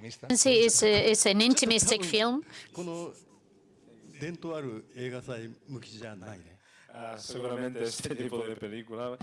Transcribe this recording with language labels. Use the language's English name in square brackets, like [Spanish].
[English] See, it's an intimistic film. [Japanese] この伝統ある映画祭向きじゃないね。 [Spanish] Seguramente este tipo de película